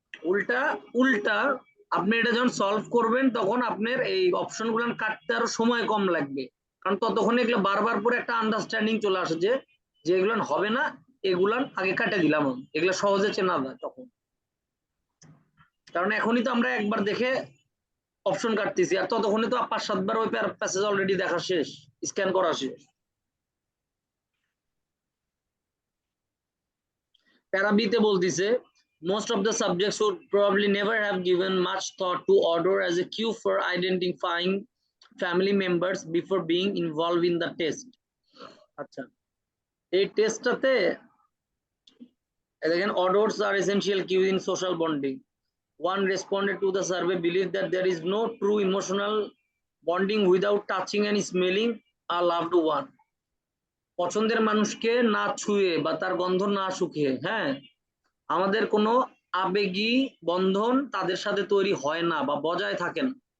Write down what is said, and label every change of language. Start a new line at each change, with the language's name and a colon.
Bangla: উল্টা উল্টা আপনি এটা যখন সলভ করবেন তখন আপনার এই অপশন গুলো কাটতে আরো সময় কম লাগবে, কারণ ততক্ষণে এগুলো বারবার পরে একটা আন্ডারস্ট্যান্ডিং চলে আসে যে যেগুলো হবে না এগুলান আগে কাটে দিলাম, এগুলো সহজে চেনা যায় তখন। কারণ এখনই তো আমরা একবার দেখে অপশন কাটতেছি, আর ততক্ষণে তো 5-7 বার ওই প্যাসেজ অলরেডি দেখা শেষ, স্ক্যান করা শেষ। প্যারা বিতে বলতিছে,
English: most of the subjects would probably never have given much thought to odor as a cue for identifying family members before being involved in the test.
Bangla: আচ্ছা, এই টেস্টটাতে দেখেন,
English: odors are essential cues in social bonding. One responded to the survey believed that there is no true emotional bonding without touching and smelling a loved one.
Bangla: পছন্দের মানুষকে না ছুঁয়ে বা তার গন্ধ না শুকিয়ে, হ্যাঁ, আমাদের কোনো আবেগী বন্ধন তাদের সাথে তৈরি হয় না বা বজায় থাকে না।